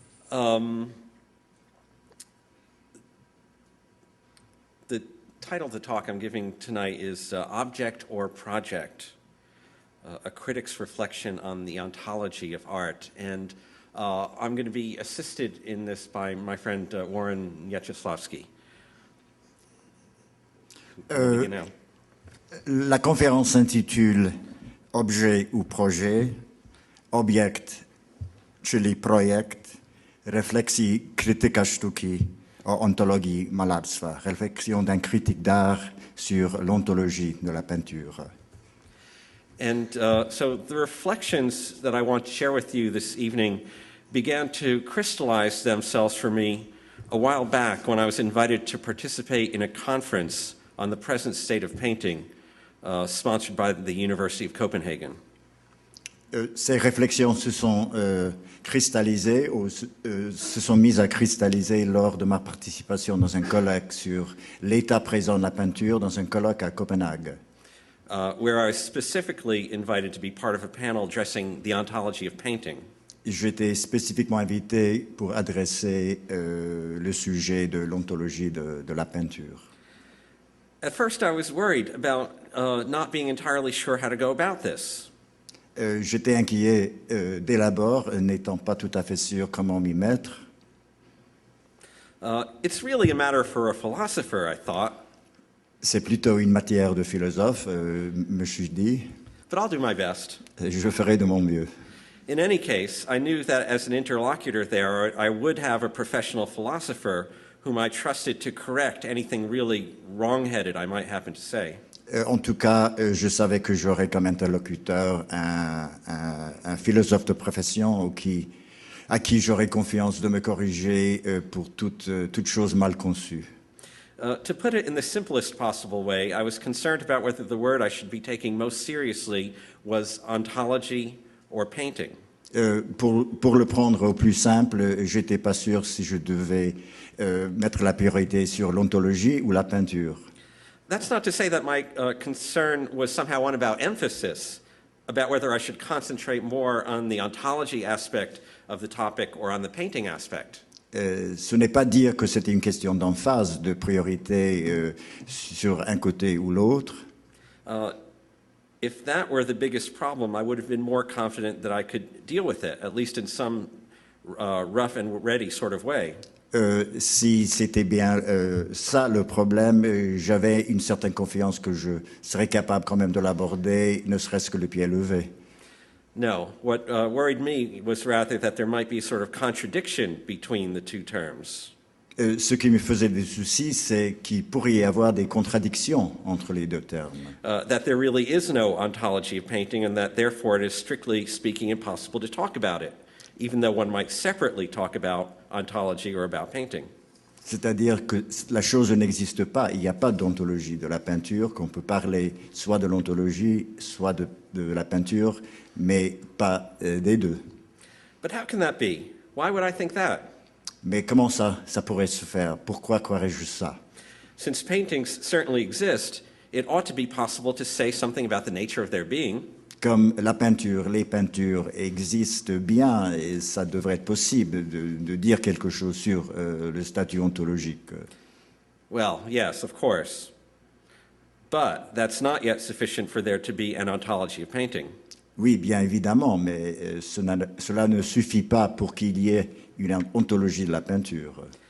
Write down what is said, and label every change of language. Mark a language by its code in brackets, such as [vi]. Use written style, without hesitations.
[en] The title of the talk I'm giving tonight is Object or Project, a critic's reflection on the ontology of art. And I'm going to be assisted in this by my friend Warren Yacheslavsky. [fr] La conférence s'intitule Objet ou projet, [pl] objekt, czyli projekt, refleksji krytyka sztuki o ontologii malarstwa, [fr] réflexion d'un critique d'art sur l'ontologie de la peinture. [en] And so the reflections that I want to share with you this evening began to crystallize themselves for me a while back when I was invited to participate in a conference on the present state of painting sponsored by the University of Copenhagen. [fr] Ces réflexions se sont cristallisées, se sont mises à cristalliser lors de ma participation dans un colloque sur l'état présent de la peinture dans un colloque à Copenhague. [en] Where I was specifically invited to be part of a panel addressing the ontology of painting. [fr] J'étais spécifiquement invité pour adresser le sujet de l'ontologie de la peinture. [en] At first I was worried about not being entirely sure how to go about this. [fr] J'étais inquiet dès l'abord, n'étant pas tout à fait sûr comment m'y mettre. [en] It's really a matter for a philosopher, I thought. [fr] C'est plutôt une matière de philosophe, me suis dit. [en] But I'll do my best. [fr] Je ferai de mon mieux. [en] In any case, I knew that as an interlocutor there, I would have a professional philosopher whom I trusted to correct anything really wrong-headed I might happen to say. [fr] En tout cas, je savais que j'aurais comme interlocuteur un philosophe de profession à qui j'aurais confiance de me corriger pour toute chose mal conçue. [en] To put it in the simplest possible way, I was concerned about whether the word I should be taking most seriously was ontology or painting. [fr] Pour le prendre au plus simple, j'étais pas sûr si je devais mettre la priorité sur l'ontologie ou la peinture. [en] That's not to say that my concern was somehow one about emphasis. about whether I should concentrate more on the ontology aspect of the topic or on the painting aspect. [fr] Ce n'est pas dire que c'était une question d'emphase, de priorité sur un côté ou l'autre. [en] If that were the biggest problem, I would have been more confident that I could deal with it, at least in some rough and ready sort of way. [fr] Si c'était bien ça le problème, j'avais une certaine confiance que je serais capable quand même de l'aborder, ne serait-ce que le pied levé. [en] No, what worried me was rather that there might be a sort of contradiction between the two terms. [fr] Ce qui me faisait des soucis, c'est qu'il pourrait y avoir des contradictions entre les deux termes. [en] That there really is no ontology of painting and that therefore it is strictly speaking impossible to talk about it, even though one might separately talk about ontology or about painting. [fr] C'est-à-dire que la chose n'existe pas, il n'y a pas d'ontologie de la peinture, qu'on peut parler soit de l'ontologie, soit de la peinture, mais pas des deux. [en] But how can that be? Why would I think that? [fr] Mais comment ça pourrait se faire? Pourquoi croirais-je ça? [en] Since paintings certainly exist, it ought to be possible to say something about the nature of their being. [fr] Comme la peinture, les peintures existent bien, et ça devrait être possible de dire quelque chose sur le statut ontologique. [en] Well, yes, of course. But that's not yet sufficient for there to be an ontology of painting. [fr] Oui, bien évidemment, mais cela ne suffit pas pour qu'il y ait une ontologie de la peinture.